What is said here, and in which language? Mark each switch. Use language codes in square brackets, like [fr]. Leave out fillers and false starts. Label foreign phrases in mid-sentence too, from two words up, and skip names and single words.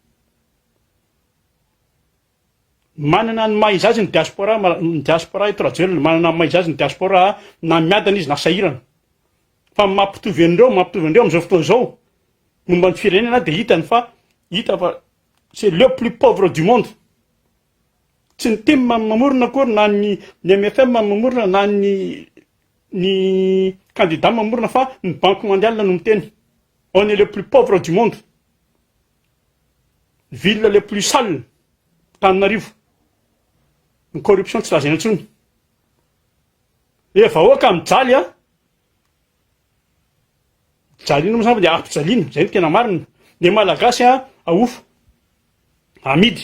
[mg] Manana ny maha-izazy ny diaspora eto rajoelina, manana ny maha-izazy ny diaspora na miadana izy na sahirana. Fa mampitovy an'ireo am'izao fotoana izao, momba ny firenena de hitany fa hita fa [fr] c'est le plus pauvre du monde. [mg] Tsy ny team mamorona akory na ny MFM mamorona na ny candidat mamorona fa ny [fr] banque mondiale [mg] no miteny. [fr] On est le plus pauvre du monde. Ville le plus sale. Tananarivo. [mg] Ny corruption tsy lazaina intsony. Efa oka mijaly a. Jaliana moa zany dia ampijaliana, zay no tena marina. Ny malagasy a aofa. Amidy.